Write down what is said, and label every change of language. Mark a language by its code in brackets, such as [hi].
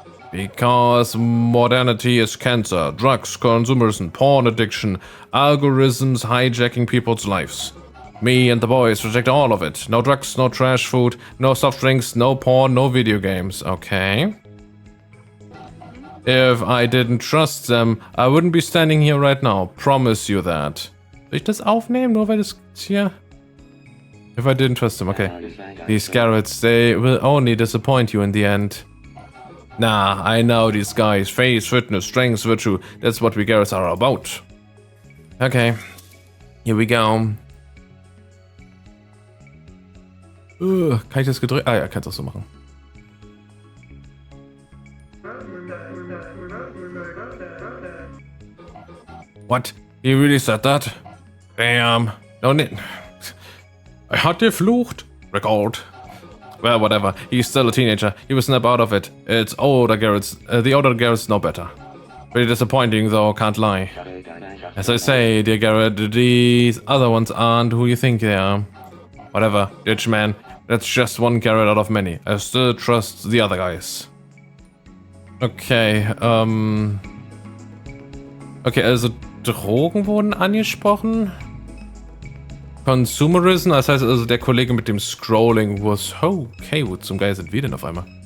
[en] Because modernity is cancer, drugs, consumerism, porn addiction, algorithms hijacking people's lives. Me and the boys reject all of it. No drugs, no trash food, no soft drinks, no porn, no video games. Okay. If I didn't trust them, I wouldn't be standing here right now. Promise you that. [de] Soll ich das aufnehmen, nur weil das hier... [en] If I didn't trust them, okay. These Garretts, they will only disappoint you in the end. Nah, I know these guys. Face, fitness, strength, virtue. That's what we Garretts are about. Okay. Here we go. [de] Kann ich das gedrückt? Ah ja, kannst auch so machen. [en] What? He really said that? Damn. No need. [de] Er hat geflucht. [en] Record. Well, whatever. He's still a teenager. He will snap out of it. It's older Garretts. The older Garretts know better. Pretty disappointing though, can't lie. As I say, dear Garrett, these other ones aren't who you think they are. Whatever, ditch man. That's just one Garrett out of many. I still trust the other guys. [de] Okay, okay, also Drogen wurden angesprochen. Consumerism, das heißt also der Kollege mit dem Scrolling was... Okay, wo zum Geil sind wir denn auf einmal?